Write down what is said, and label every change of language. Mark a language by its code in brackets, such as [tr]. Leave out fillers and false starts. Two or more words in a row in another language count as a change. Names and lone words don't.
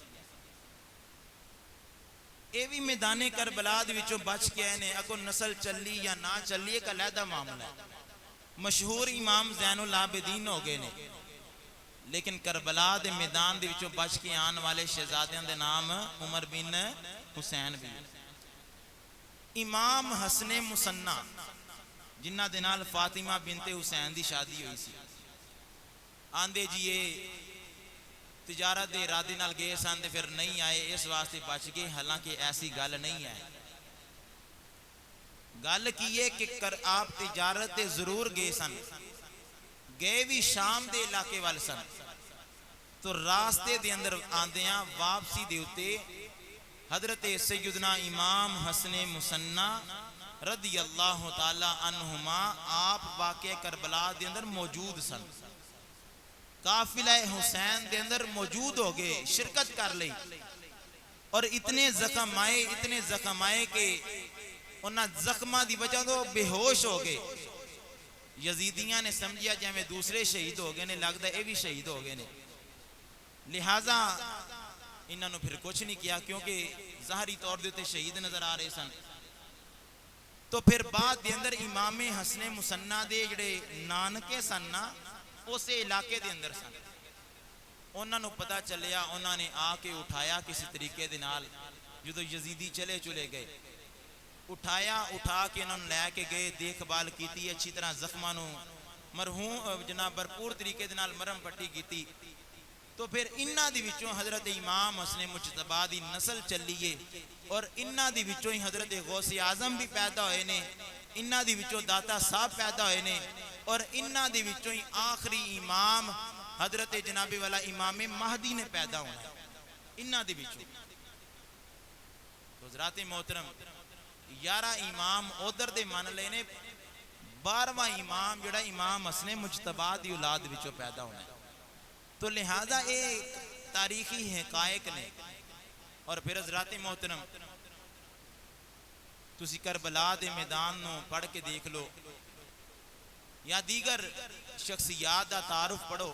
[pa] اے بھی میدان کربلا دے وچوں بچ کے آئے نے، اگوں نسل چلی یا نہ چلی ایک علیحدہ معاملہ ہے، مشہور امام زین العابدین ہو گئے نے، لیکن کربلا دے میدان دے وچوں بچ کے آن والے شہزادیاں دے نام عمر بن حسین بھی۔ امام حسن مسنہ جنہ دے نال فاطمہ بنت حسین دی شادی ہوئی سی، آندے جی یہ تجارت دے ارادے نال گئے سن تے پھر نہیں آئے، اس واسطے بچ گئے، حالانکہ ایسی گل نہیں ہے۔ گل کی ہے کہ آپ تجارت دے ضرور گئے سن، گئے بھی شام دے علاقے وال سن، تو راستے دے اندر آندیاں واپسی دے اتے حضرت سیدنا امام حسن مسنہ [ar] رضی اللہ تعالی عنہما [pa] آپ واقع کربلا دے اندر موجود سن، قافلہ حسین دے اندر موجود ہو گئے، شرکت کر لئی، اور اتنے زخم آئے کہ انہاں زخمہ دی وجہ تو بے ہوش ہو گئے۔ یزیدیاں نے سمجھیا جیویں دوسرے شہید ہو گئے نے، [ur] لگتا ہے یہ بھی [pa] شہید ہو گئے نے، لہٰذا انہاں نو پھر کچھ نہیں کیا کیونکہ ظاہری طور دے شہید نظر آ رہے سن۔ تو پھر بعد دے اندر امام حسن مسنہ دے جڑے نانکے سن نا اسے علاقے دے اندر سن، انہاں نو پتہ چلیا، انہاں نے آ کے اٹھایا کسی طریقے دے نال، جدو یزیدی چلے گئے، اٹھا کے انہوں نے لے کے گئے، دیکھ بھال کیتی، اچھی طرح زخماں نو مرہون جناب بھرپور طریقے دے نال مرہم پٹی کیتی، تو پھر انہاں دی وچوں حضرت امام حسن مجتبی دی نسل چلیے، اور انہاں دی وچوں ہی حضرت غوث اعظم بھی پیدا ہوئے نے، انہاں دی وچوں داتا صاحب پیدا ہوئے نے، اور انہاں دی وچوں ہی آخری امام حضرت جناب والا امام مہدی نے پیدا ہونا ہے، انہاں دی وچوں۔ تو حضرات محترم 11 امام ادھر دے من لے نے، 12واں امام جڑا امام حسن مجتبی دی اولاد وچوں پیدا ہونا ہے. تو لہذا ایک تاریخی حقائق نے. اور پھر حضرات محترم تسی کربلا دے میدان نو پڑھ کے دیکھ لو یا دیگر شخصیات دا تعارف پڑھو.